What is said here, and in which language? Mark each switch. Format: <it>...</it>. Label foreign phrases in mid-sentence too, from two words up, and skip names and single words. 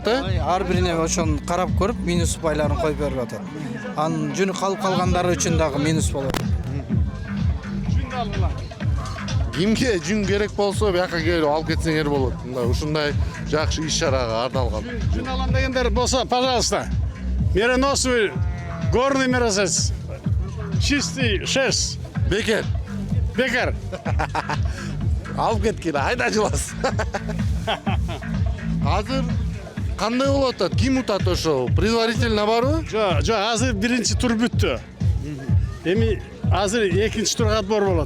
<ky>Ар бирине ошону карап көрүп, минус упайларын коюп берип атат. Анын жүнү калып калгандары үчүн дагы минус болот. Кимге жүн керек болсо, бияка келип алып кетсеңер болот. Мындай ушундай жакшы иш-чарага арналган. Жүн алам дегендер болсо, пожалуйста.</ky> <ru>Мереносовый горный мерзавец. Чистый шерсть.</ru> <ky>Бекер. Бекер. Алып кеткиле, айда жылас. Азыр кандай болуп атат? Ким утат ошо? Предварительно барбы? Жок, азыр биринчи тур бүттү. Эми азыр экинчи турга отбор болот.</ky>